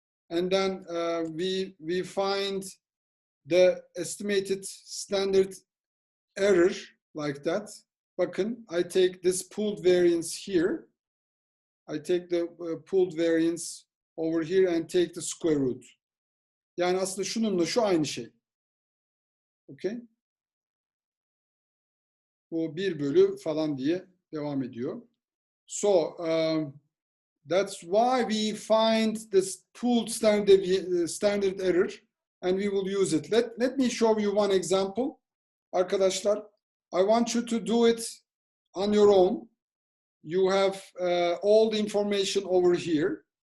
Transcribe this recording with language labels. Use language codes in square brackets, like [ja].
[en] And then we find the estimated standard error like that. [tr] Bakın, [en] I take this pooled variance here. I take the pooled variance over here and take the square root. [tr] Yani aslında şununla şu aynı şey. [en] Okay? [tr] Bu 1 bölü falan diye devam ediyor. [en] So that's why we find this pooled standard error, and we will use it. Let me show you one example. [tr] Arkadaşlar, [en] I want you to do it on your own. You have all the information over here.